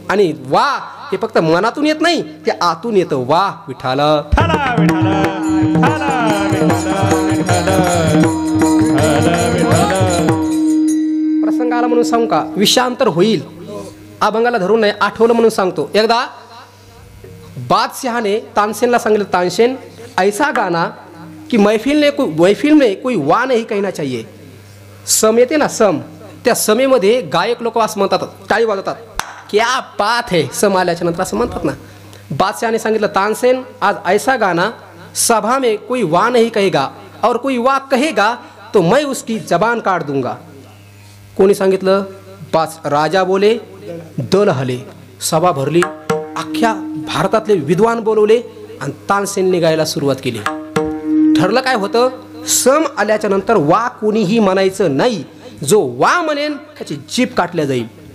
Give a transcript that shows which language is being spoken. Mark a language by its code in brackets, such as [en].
[mr] आणि वा हे फक्त मनातून येत नाही, ते आतून येतं। वा विठाला प्रसंग आला म्हणून सांगू का, विषयांतर होईल, अभंगाला धरून नाही, आठवलं म्हणून सांगतो। एकदा बादशाह ने तानसेनला सांगितलं, [hi] तानसेन ऐसा गाना कि महफिल में कोई वा नहीं कहना चाहिए। [mr] सम येते ना, सम, त्या समेमध्ये गायक लोक असं म्हणतात, टाळी वाजवतात, [hi] क्या बात है, [mr] सम आल्याच्या नंतर असं म्हणतात ना। बादशाहने सांगितलं, [hi] तानसेन आज ऐसा गाना सभा में कोई वा नहीं कहेगा, और कोई वा कहेगा तो मैं उसकी जबान काट दूंगा। [mr] कोणी सांगितलं? राजा बोले, दल हले, सभा भरली, अख्ख्या भारतातले विद्वान बोलवले आणि तानसेनने गायला सुरुवात केली। ठरलं काय होतं, सम आल्याच्या नंतर वा कोणीही म्हणायचं नाही, जो वा म्हणेन त्याची जीभ काटल्या जाईल।